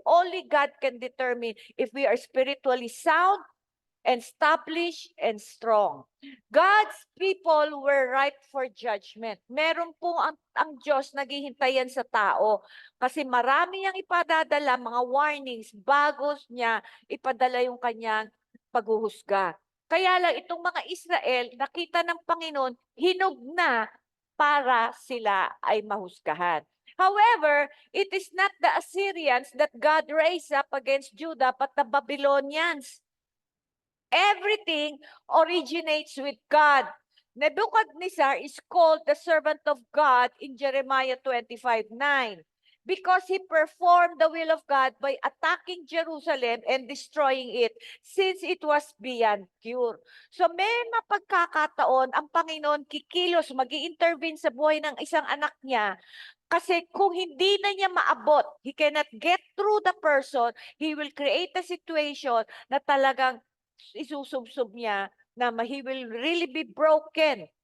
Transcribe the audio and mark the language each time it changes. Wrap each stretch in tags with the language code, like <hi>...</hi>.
<en>Only God can determine if we are spiritually sound, established, and strong. God's people were ripe for judgment.</en> <tl>Meron po ang Diyos naghihintayan sa tao kasi marami niyang ipadadala, mga warnings, bago niya ipadala yung kanyang paghuhusga. Kaya lang itong mga Israel, nakita ng Panginoon, hinog na para sila ay mahusgahan.</tl> <en>However, it is not the Assyrians that God raised up against Judah, but the Babylonians. Everything originates with God. Nebuchadnezzar is called the servant of God in Jeremiah 25:9 because he performed the will of God by attacking Jerusalem and destroying it since it was beyond cure.</en> <tl>So may mapagkakataon ang Panginoon kikilos, magi-intervene sa buhay ng isang anak niya. Kasi kung hindi na niya maabot,</tl> <en>he cannot get through the person, he will create a situation</en> <tl>na talagang isusubsob niya na</tl> <en>he will really be broken.</en>